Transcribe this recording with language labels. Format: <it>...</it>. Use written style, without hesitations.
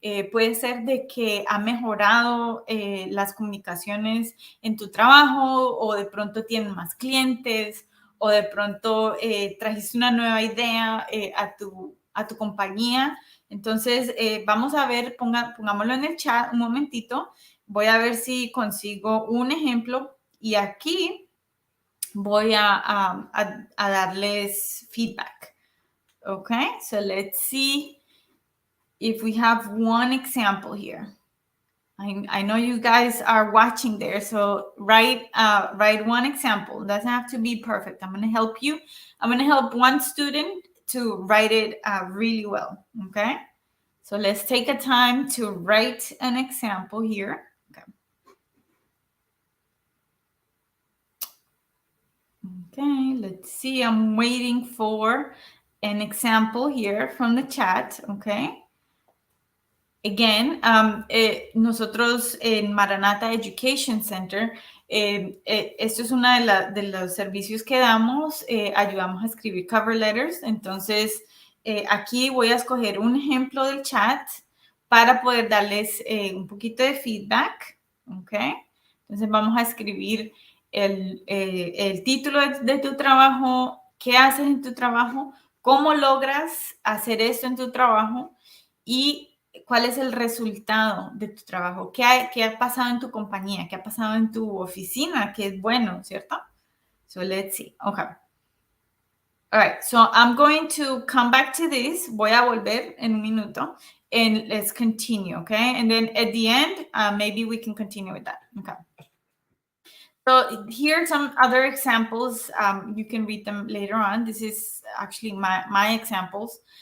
<es>Puede ser de que ha mejorado las comunicaciones en tu trabajo, o de pronto tienen más clientes, o de pronto trajiste una nueva idea a tu compañía. Entonces, vamos a ver, pongámoslo en el chat un momentito. Voy a ver si consigo un ejemplo y aquí voy a darles feedback.</es> <en>Okay, so let's see if we have one example here. I know you guys are watching there, so write one example. It doesn't have to be perfect. I'm going to help you. I'm going to help one student to write it really well, okay? So let's take a time to write an example here. Okay, let's see. I'm waiting for an example here from the chat, okay?</en> <es>Again, nosotros en Maranatha Education Center, esto es uno de los servicios que damos, ayudamos a escribir cover letters. Entonces, aquí voy a escoger un ejemplo del chat para poder darles un poquito de feedback, ¿ok? Entonces, vamos a escribir el título de tu trabajo, qué haces en tu trabajo, cómo logras hacer esto en tu trabajo y cuál es el resultado de tu trabajo, qué ha pasado en tu compañía, qué ha pasado en tu oficina, que es bueno, ¿cierto?</es> <en>So let's see. Okay. All right, so I'm going to come back to this.</en> <es>Voy a volver en un minuto,</es> <en>and let's continue, okay? And then at the end, maybe we can continue with that. Okay. So here are some other examples. You can read them later on. This is actually my examples.</en>